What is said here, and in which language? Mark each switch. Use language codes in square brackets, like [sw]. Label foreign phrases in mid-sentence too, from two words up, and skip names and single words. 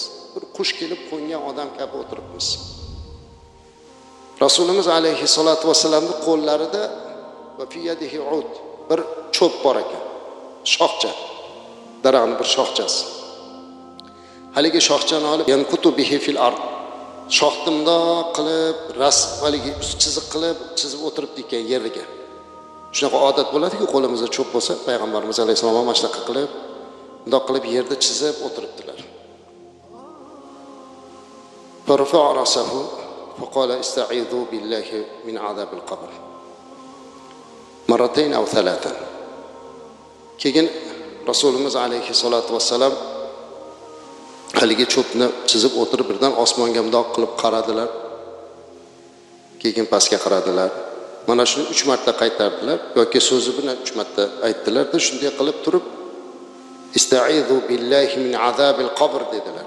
[uz] Bir qush kelib qo'ngan odam kabi o'tiribmiz. Rasulimiz alayhissalatu vassalamning qo'llarida [ar] وفي يده عود, [uz] bir cho'p bor ekan. Shoxcha. Daraxtning bir shoxchasi. Haligi shoxchani olib [ar] ينكت به في الأرض. [uz] Shoxtimda qilib, haligi chiziq qilib, chizib o'tiribdi ekan yerga. Shunaqa odat bo'ladi-ku, qo'limizda cho'p bo'lsa, payg'ambarimiz alayhisalom ham shunaqa qilib, bundoq qilib yerda chizib o'tiribdilar. [ar] فرفع رأسه فقال استعيذوا بالله من عذاب القبر. مرتين أو ثلاثا. [uz] Keyin Rasulimiz alayhissalatu vassalam haligi cho'pni chizib o'tirib birdan osmonga mundoq qilib qaradilar. Keyin pastga qaradilar. Mana shuni 3 marta qaytardilar yoki so'zi bilan 3 marta aytdilar-da, shunday qilib turib [ar] استعيذوا بالله من عذاب القبر [uz] dedilar.